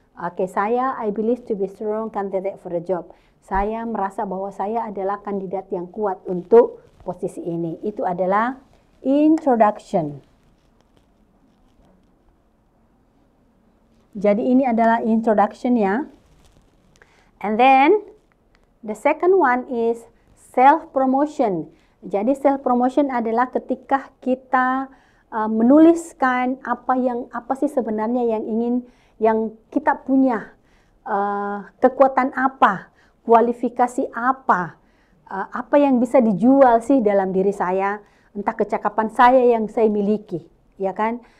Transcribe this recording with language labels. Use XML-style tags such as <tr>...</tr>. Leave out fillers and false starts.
<en>I believe to be strong candidate for the job.</en> <id>Saya merasa bahwa saya adalah kandidat yang kuat untuk posisi ini. Itu adalah introduction. Jadi ini adalah introduction ya.</id> <en>And then the second one is self-promotion.</en> <id>Jadi self-promotion adalah ketika kita menuliskan apa sih sebenarnya yang kita punya, kekuatan apa, kualifikasi apa yang bisa dijual sih dalam diri saya, entah kecakapan saya yang saya miliki, ya kan?</id>